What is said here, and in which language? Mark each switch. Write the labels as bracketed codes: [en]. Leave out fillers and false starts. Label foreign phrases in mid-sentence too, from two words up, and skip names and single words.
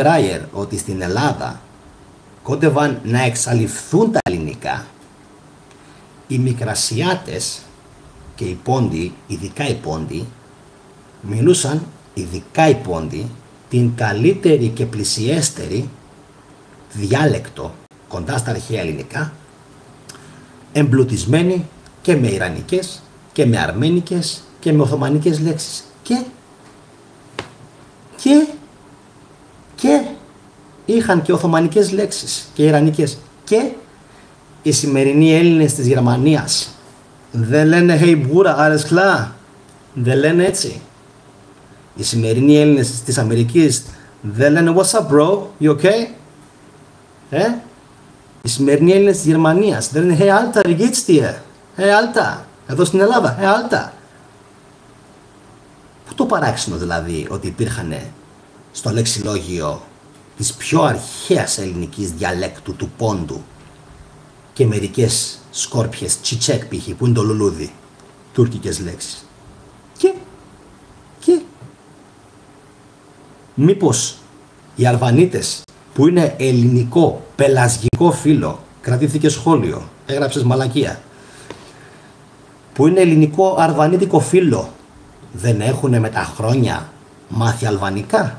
[el] Άιερ ότι στην Ελλάδα κόντευαν να εξαλειφθούν τα ελληνικά, οι Μικρασιάτες και οι Πόντιοι, ειδικά οι Πόντιοι, μιλούσαν, ειδικά οι Πόντιοι, την καλύτερη και πλησιέστερη διάλεκτο κοντά στα αρχαία ελληνικά, εμπλουτισμένη και με ιρανικές και με αρμένικες και με οθωμανικές λέξεις. Και είχαν και οθωμανικές λέξεις και ιρανικές. Και οι σημερινοί Έλληνες της Γερμανίας δεν λένε hey μπούρα, [de] alles klar. [el] Δεν λένε έτσι. Οι σημερινοί Έλληνες της Αμερικής δεν λένε [en] what's up bro, you okay? [el] Οι σημερινοί Έλληνες της Γερμανίας δεν είναι [de] «Hey Alter, wie geht's dir?» «Hey Alter», [el] εδώ στην Ελλάδα [de] «Hey Alter». [el] Πού το παράξενο δηλαδή ότι υπήρχαν στο λεξιλόγιο της πιο αρχαίας ελληνικής διαλέκτου του Πόντου και μερικές σκόρπιες, τσιτσέκ π.χ. που είναι το λουλούδι, τουρκικές λέξεις. Και μήπως οι Αλβανίτες που είναι ελληνικό, πελασγικό φύλλο, κρατήθηκε σχόλιο, έγραψες μαλακία, που είναι ελληνικό αρβανίτικο φύλλο, δεν έχουν με τα χρόνια μάθει αλβανικά?